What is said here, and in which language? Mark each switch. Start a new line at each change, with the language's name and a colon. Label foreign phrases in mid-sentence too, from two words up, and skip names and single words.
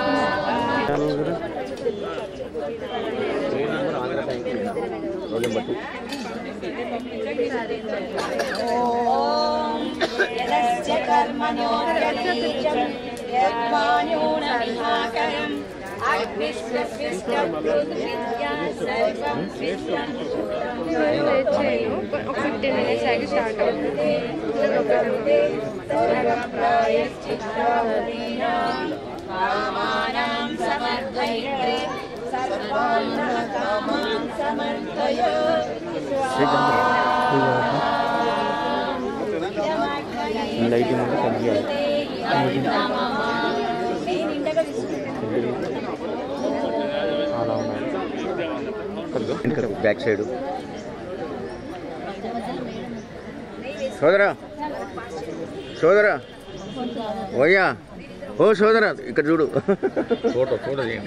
Sanskrit: यदस्य कर्मणोऽर्गलीचं यद्वान्योनविहाकरम् अग्निस्वस्विष्टपृथ्वीद्या सर्वं विश्वं
Telugu: ఒక 15 minutes ఆగి స్టార్ట్ అవుతుంది
Sanskrit: सर्वप्रायश्चित्तावतीनां कामानां समर्थयित्रे सर्वान् कामान् समर्थय
English: back side
Telugu: సోదరా సోదరా ఓయ్యా ఓ సోదరా ఇక్కడ చూడు ఫోటో ఫోటో